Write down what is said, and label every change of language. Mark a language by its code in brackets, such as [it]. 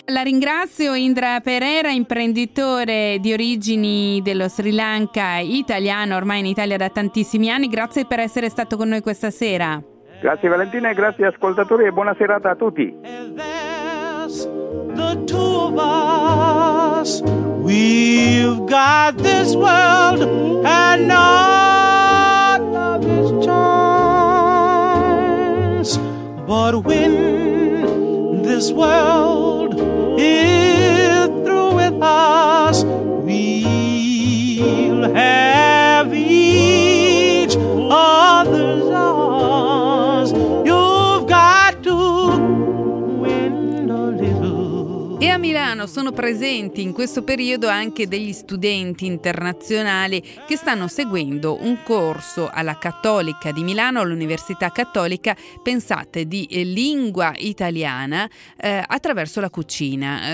[it] La ringrazio, Indra Pereira, imprenditore di origini dello Sri Lanka, italiano ormai in Italia da tantissimi anni, grazie per essere stato con noi questa sera. Grazie Valentina e grazie ascoltatori e buona serata a tutti. [en] the two of us. We've got this world and not of his choice. But when this world is through with us, we'll have each other's arms. You've got to win a little. [it] E a Milano sono presenti in questo periodo anche degli studenti internazionali che stanno seguendo un corso alla Cattolica di Milano, all'Università Cattolica, pensate, di lingua italiana attraverso la cucina.